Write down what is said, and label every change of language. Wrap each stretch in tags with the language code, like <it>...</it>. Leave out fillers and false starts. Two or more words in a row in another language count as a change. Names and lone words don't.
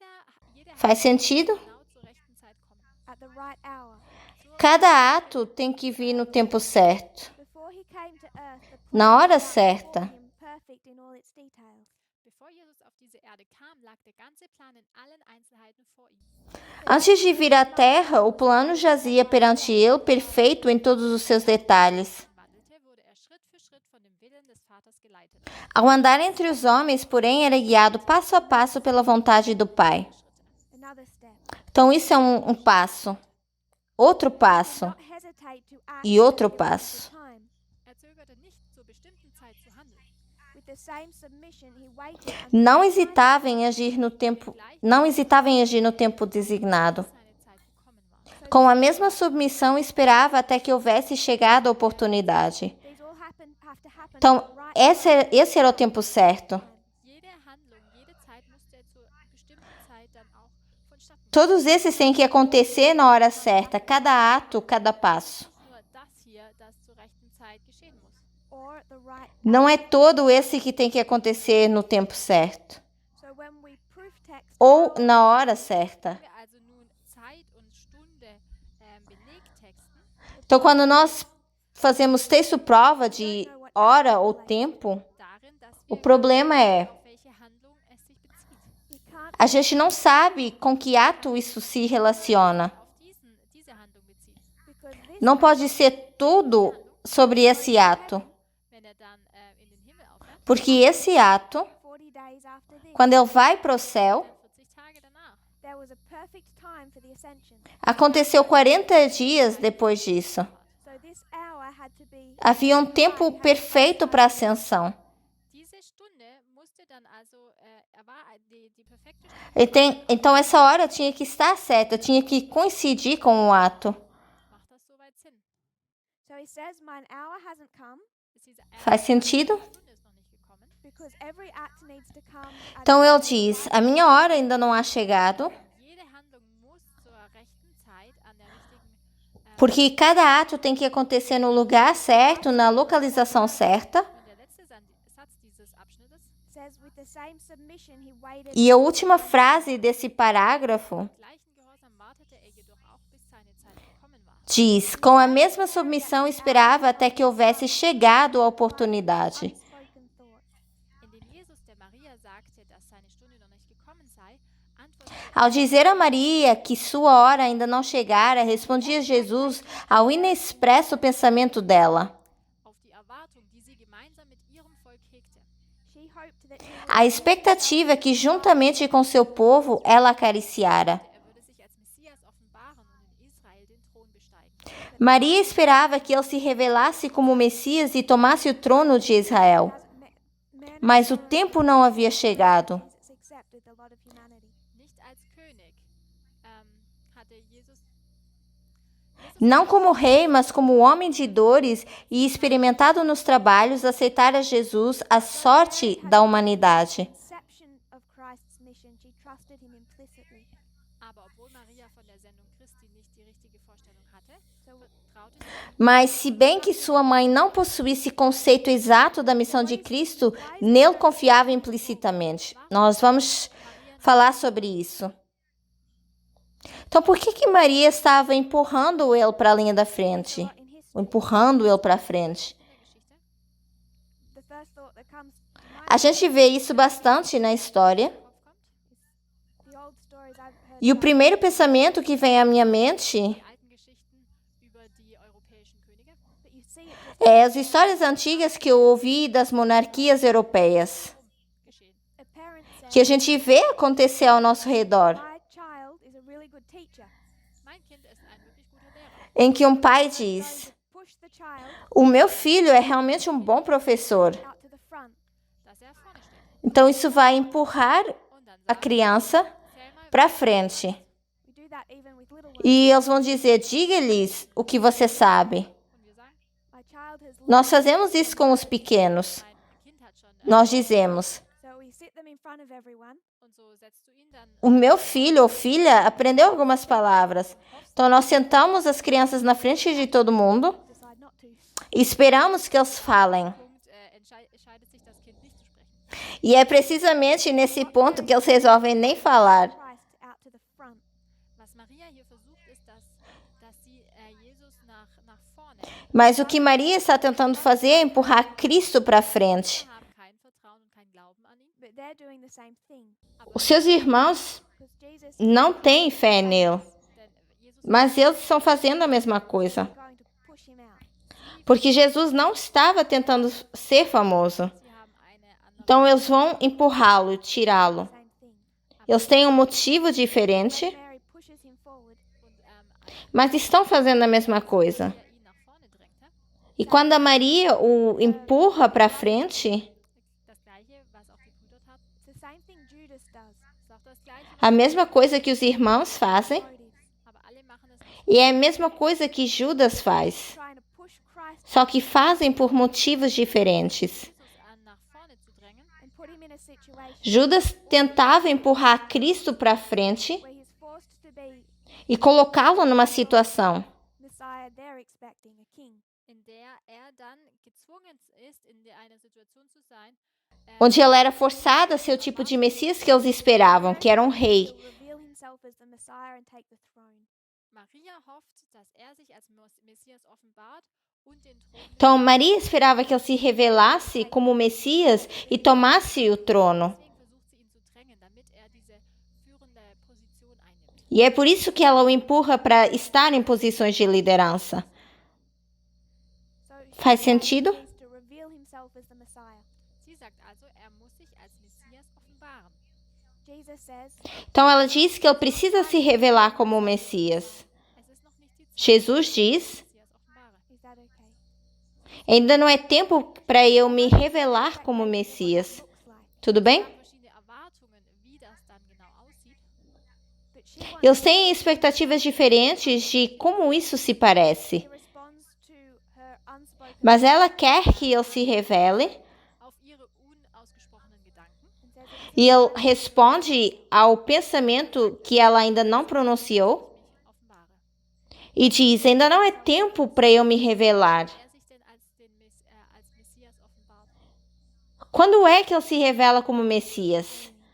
<pt>Faz sentido?</pt> <de>genau zur rechten Zeit kommen.</de> <en>at the right hour.</en> <pt>Cada ato tem que vir no tempo certo,</pt> <en>Before he came to earth, the</en> <pt>na</pt> <en>plan</en> <pt>hora</pt> <en>was out</en> <pt>certa.</pt> <en>before him, perfect in all its details.</en> <de>Bevor Jesus auf diese Erde kam, lag der ganze Plan in allen Einzelheiten vor ihm.</de> <pt>Antes de vir à Terra, o plano jazia perante ele, perfeito em todos os seus detalhes.</pt> <de>Wandelte, wurde er Schritt für Schritt von dem Willen des Vaters geleitet.</de> <pt>Ao andar entre os homens, porém, era guiado passo a passo pela vontade do Pai.</pt> <en>Another step.</en> <pt>Então, isso é um passo. Outro passo.</pt> <en>Not hesitate to act</en> <pt>E outro</pt> <en>at the appointed</en> <pt>passo.</pt> <en>time.</en> <de>Er zögerte nicht, zur bestimmten Zeit zu handeln.</de> <en>With the same submission, he waited until</en> <pt>Não</pt> <en>the time</en> <pt>hesitava em agir no tempo, não hesitava em agir no tempo designado.</pt> <de>Seine Zeit gekommen war.</de> <pt>Com a mesma submissão, esperava até que houvesse chegado a oportunidade.</pt> <en>these all have to happen</en> <pt>Então,</pt> <en>at the right</en> <pt>esse era o tempo certo.</pt> <de>Jede Handlung, jede Zeit musste zur bestimmten Zeit dann auch vonstatten gehen.</de> <pt>Todos esses têm que acontecer na hora certa, cada ato, cada passo.</pt> <de>Nur das hier, das zur rechten Zeit geschehen muss.</de> <en>or the right.</en> <pt>Não é todo esse que tem que acontecer no tempo certo</pt> <en>So when we proof text</en> <pt>ou</pt> <en>out,</en> <pt>na hora certa.</pt> <de>Wenn wir also nun Zeit und Stunde belegtexten,</de> <pt>Então, quando nós fazemos texto-prova de hora ou tempo,</pt> <de>darin, dass</de> <pt>o</pt> <de>wir</de> <pt>problema é,</pt> <de>auf welche Handlung es sich bezieht.</de> <en>we can't</en> <pt>a gente não sabe com que ato isso se relaciona.</pt> <de>Auf diese Handlung bezieht.</de> <en>because this</en> <pt>Não pode ser tudo sobre esse ato,</pt> <de>Wenn er dann in den Himmel aufhört,</de> <pt>porque esse ato,</pt> <en>40 days after this,</en> <pt>quando ele vai para o céu,</pt> <de>40 Tage danach,</de> <en>there was a perfect time for the ascension.</en> <pt>aconteceu 40 dias depois disso.</pt> <en>So this hour</en> <pt>Havia um tempo perfeito para a ascensão.</pt> <de>Diese Stunde musste dann also, war die perfekte</de> <pt>Então essa hora tinha que estar certa, tinha que coincidir com o ato.</pt> <de>macht das soweit Sinn.</de> <en>So he says, "Mine hour hasn't come</en> <pt>Faz sentido?</pt> <de>Stunde ist noch nicht gekommen.</de> <en>because every act needs to come at</en> <pt>Então</pt> <en>its</en> <pt>ele</pt> <en>right</en> <pt>diz:</pt> <en>time."</en> <pt>a minha hora ainda não há chegado,</pt> <de>Jede Handlung muss zur rechten Zeit an der richtigen</de> <pt>porque cada ato tem que acontecer no lugar certo, na localização certa.</pt> <de>und der letzte Satz dieses Abschnittes</de> <en>Says, "With the same submission he waited."</en> <pt>E a última frase desse parágrafo</pt> <de>gleichen Gehorsam wartete jedoch auch bis seine Zeit gekommen war.</de> <pt>diz: com a mesma submissão esperava até que houvesse chegado a oportunidade.</pt> <en>Unspoken thought.</en> <de>Indem Jesus der Maria sagte, dass seine Stunde noch nicht gekommen sei, antwortete</de> <pt>Ao dizer a Maria que sua hora ainda não chegara, respondia Jesus ao inexpresso pensamento dela.</pt> <de>auf die Erwartung, die sie gemeinsam mit ihrem Volk hegte.</de> <en>She hoped that he would</en> <pt>A expectativa que, juntamente com seu povo, ela acariciara.</pt> <de>Er würde sich als Messias offenbaren und in Israel den Thron besteigen.</de> <pt>Maria esperava que ele se revelasse como Messias e tomasse o trono de Israel. Mas o tempo não havia chegado.</pt> <en>it's accepted the lot of humanity.</en> <de>Nicht als König hatte Jesus</de> <pt>Não como rei, mas como homem de dores e experimentado nos trabalhos, aceitara Jesus a sorte da humanidade.</pt> <en>Conception of Christ's mission, she trusted him implicitly.</en> <de>aber obwohl Maria von der Sendung Christi nicht die richtige Vorstellung hatte, vertraute sie</de> <pt>Mas, se bem que sua mãe não possuísse conceito exato da missão de Cristo, nele confiava implicitamente. Nós vamos falar sobre isso. Então, por que Maria estava empurrando ele para a linha da frente?</pt> <en>In history,</en> <pt>Empurrando ele para a frente.</pt> <de>in der Geschichte.</de> <en>the first thought that comes to mind,</en> <pt>A gente vê isso bastante na história.</pt> <de>Kopf kommt,</de> <en>the old stories I've heard</en> <pt>E o</pt> <en>about,</en> <pt>primeiro pensamento que vem à minha mente</pt> <de>die alten Geschichten über die europäischen Könige.</de> <en>but you see it just</en> <pt>é as histórias antigas que eu ouvi das monarquias europeias,</pt> <de>Geschehen.</de> <en>a parent</en> <pt>que a</pt> <en>says,</en> <pt>gente vê acontecer ao nosso redor,</pt> <en>"My child is a really good teacher."</en> <de>Mein Kind ist ein wirklich guter Lehrer.</de> <pt>em que um pai</pt> <en>Going</en> <pt>diz:</pt> <en>to push the child</en> <pt>o meu filho é realmente um bom professor.</pt> <en>out to the front.</en> <de>Dass er vorne steht.</de> <pt>Então isso vai empurrar</pt> <de>Und dann</de> <pt>a</pt> <de>sagt,</de> <pt>criança</pt> <de>zähl mal</de> <pt>para frente.</pt> <en>We do that even with little ones.</en> <pt>E eles vão dizer: diga-lhes o que você sabe.</pt> <de>und wir sagen,</de> <en>My child has</en> <pt>Nós fazemos isso com os pequenos.</pt> <de>mein Kind hat schon</de> <pt>Nós dizemos:</pt> <en>so we sit them in front of everyone.</en> <de>und so setzt du ihn dann</de> <pt>o meu filho ou filha aprendeu algumas palavras. Então nós sentamos as crianças na frente de todo mundo</pt> <en>Decide not to.</en> <pt>e esperamos que eles falem.</pt> <de>Punkt entscheidet sich das Kind nicht zu sprechen.</de> <pt>E é precisamente nesse ponto que eles resolvem nem falar.</pt> <en>Christ out to the front.</en> <de>Was Maria hier versucht, ist, dass sie Jesus nach vorne.</de> <pt>Mas o que Maria está tentando fazer é empurrar Cristo para frente.</pt> <de>Wir haben kein Vertrauen und kein Glauben an ihn.</de> <en>But they're doing the same thing.</en> <pt>Os seus irmãos</pt> <en>Because Jesus</en> <pt>não têm fé nele,</pt> <de>Denn Jesus</de> <pt>mas eles estão fazendo a mesma coisa.</pt> <en>is going to push him out.</en> <pt>Porque Jesus não estava tentando ser famoso.</pt> <de>sie haben eine andere</de> <pt>Então eles vão empurrá-lo, tirá-lo.</pt> <en>Same thing.</en> <pt>Eles têm um motivo diferente,</pt> <en>Mary pushes him forward.</en> <de>und</de> <pt>mas estão fazendo a mesma coisa.</pt> <de>er ihn nach vorne drängte.</de> <pt>E quando a Maria o empurra para frente,</pt> <de>Das gleiche, was auch die Brüder taten,</de> <en>It's the same thing Judas does.</en> <de>ist auch das gleiche,</de> <pt>a mesma coisa que os irmãos fazem,</pt> <en>Motives.</en> <de>aber alle machen es nicht.</de> <pt>e é a mesma coisa que Judas faz,</pt> <en>Trying to push Christ</en> <pt>só que fazem por motivos diferentes.</pt> <de>Jesus nach vorne zu drängen,</de> <en>and put him in a situation</en> <pt>Judas tentava empurrar Cristo para frente</pt> <en>where he's forced to be</en> <pt>e colocá-lo numa situação</pt> <en>Messiah they're expecting, a king.</en> <de>in der er dann gezwungen ist, einer Situation zu sein,</de> <pt>onde ele era forçado a ser o tipo de Messias que eles esperavam, que era um rei.</pt> <en>He'll reveal himself as the Messiah and take the throne.</en> <de>Maria hofft, dass er sich als Messias offenbart und den Thron</de> <pt>Então Maria esperava que ele se revelasse como Messias e tomasse o trono.</pt> <de>Deswegen versucht sie ihn zu drängen, damit er diese führende Position einnimmt.</de> <pt>E é por isso que ela o empurra para estar em posições de liderança.</pt> <en>So she</en> <pt>Faz</pt> <en>says</en> <pt>sentido?</pt> <en>he needs to reveal himself as the Messiah.</en> <de>Sie sagt also, er muss sich als Messias offenbaren.</de> <en>Jesus says,</en> <pt>Então ela diz que ele precisa se revelar como Messias.</pt> <de>Es ist noch nicht die Zeit,</de> <pt>Jesus diz:</pt> <de>dass ich Messias offenbare.</de> <en>is that okay?</en> <pt>Ainda não é tempo para eu me revelar como Messias. Tudo bem?</pt> <de>Verschiedene Erwartungen, wie das dann genau aussieht.</de> <en>But she wants</en> <pt>Eles têm expectativas diferentes de como isso se parece.</pt> <en>he responds to her unspoken</en> <pt>Mas ela quer que ele se revele</pt> <de>Auf ihre unausgesprochenen Gedanken</de> <en>and says it</en> <pt>e ele responde ao pensamento que ela ainda não pronunciou</pt> <de>mich offenbare.</de> <pt>e diz: ainda não é tempo para eu me revelar.</pt> <de>Er sich denn als Messias offenbart?</de> <pt>Quando é que ele se revela como Messias?</pt>